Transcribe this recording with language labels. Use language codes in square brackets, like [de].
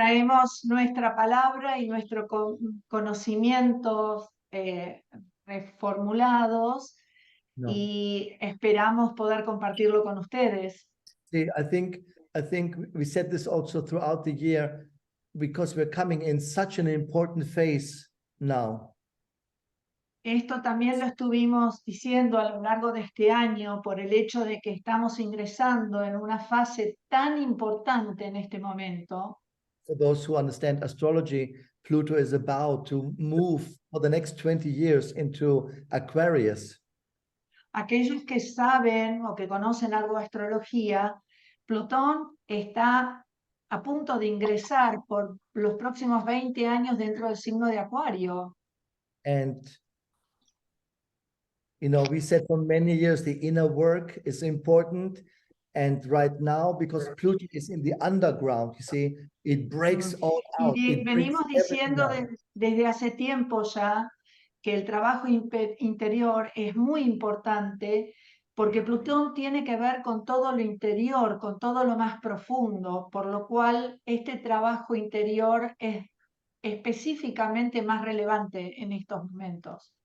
[es] Traemos nuestra palabra y nuestros conocimientos reformulados y esperamos poder compartirlo con ustedes. [en] See, I think we said this also throughout the year because we're coming in such an important phase now. [es] Esto también lo estuvimos diciendo a lo largo de este año por el hecho de que estamos ingresando en una fase tan importante en este momento. [en] For those who understand astrology, Pluto is about to move for the next 20 years into Aquarius. [es] Aquellos que saben o que conocen algo de astrología, Plutón está a punto de ingresar por los próximos 20 años dentro del signo de Acuario. [en] And you know, we said for many years the inner work is important, and right now, because Pluto is in the underground, you see, it breaks all out. [es] Y venimos diciendo desde hace tiempo ya que el trabajo interior es muy importante porque Plutón tiene que ver con todo lo interior, con todo lo más profundo, por lo cual este trabajo interior es específicamente más relevante en estos momentos.